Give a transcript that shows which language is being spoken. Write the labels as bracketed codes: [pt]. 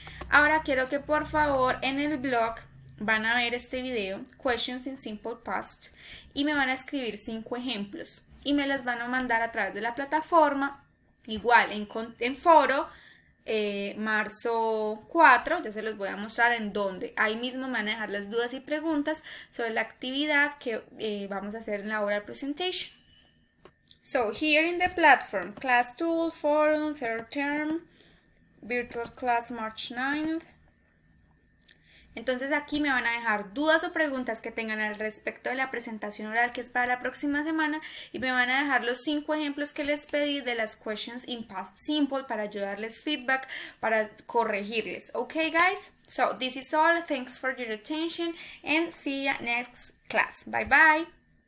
[es] Ahora quiero que por favor en el blog van a ver este video, [en] Questions in Simple Past, [es] y me van a escribir 5 ejemplos y me las van a mandar a través de la plataforma, igual en foro, marzo 4, ya se los voy a mostrar en donde ahí mismo me van a dejar las dudas y preguntas sobre la actividad que vamos a hacer en la [en] oral presentation. So here in the platform, class tool, forum, third term, virtual class March 9th. [es] Entonces aquí me van a dejar dudas o preguntas que tengan al respecto de la presentación oral que es para la próxima semana y me van a dejar los 5 ejemplos que les pedí de las [en] questions in past simple [es] para ayudarles feedback, para corregirles. [en] Okay guys? So this is all. Thanks for your attention and see you next class. Bye bye.